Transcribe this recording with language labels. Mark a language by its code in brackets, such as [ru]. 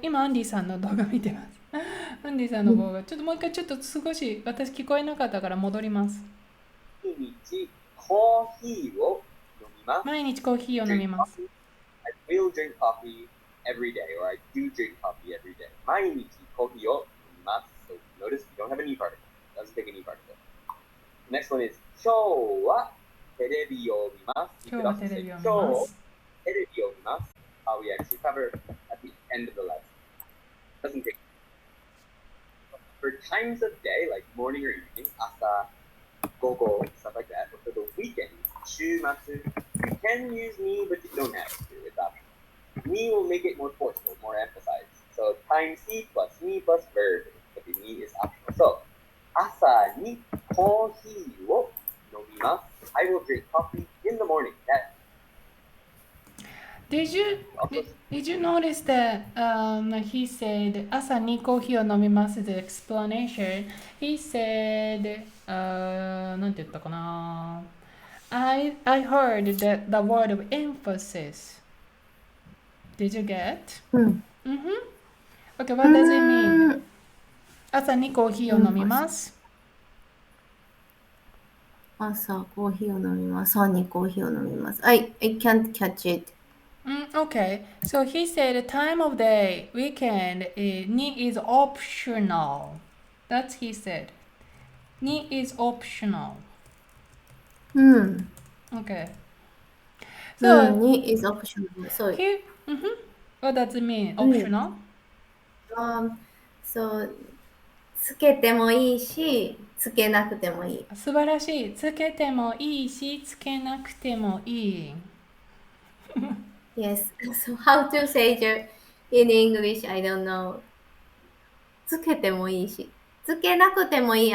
[ja] 今アンディさんの動画見てます。アンディさんの動画、ちょっともう一回ちょっと少し私聞こえなかったから戻ります。毎日コーヒーを飲みます。毎日コーヒーを飲みます。 [en] I will drink coffee every day, or I do drink coffee every day. [ja] 毎日コーヒーを飲みます. [en] So notice you don't have a ni particle. It doesn't take a ni particle. The next one is [ja] 今日はテレビを見ます. 今日はテレビを見ます。今日テレビを見ます. [en] We actually cover at the end of the lesson. Doesn't take. For times of day, like morning or evening, [ja] 朝、午後, [en] stuff like that. But for the weekend, 週末, you can use ni, but you don't have to. It's optional. Ni will make it more forceful, more emphasized. So times ni plus ni plus verb. But the ni is optional. So, [ja] 朝にコーヒーを飲みます. [en] I will drink coffee in the morning. Did you notice that he said [ja] 朝にコーヒーを飲みます [en] the explanation he said [ja] なんて言ったかな [en] I heard the word of emphasis. Did you get? Okay, what does it mean? [ja] 朝にコーヒーを飲みます。朝コーヒーを飲みます。朝にコーヒーを飲みます。 [en] I can't catch it. Okay, so he said time of day, weekend, ni is optional. That's he said. Ni is optional. Okay. So, ni is optional. So, what does it mean? Optional? [ja] So, つけてもいいし、つけなくてもいい。素晴らしい。つけてもいいし、つけなくてもいい。 [en] Yes. So how to say it in English? I don't know. [ja] つけてもいいし、つけなくてもいい。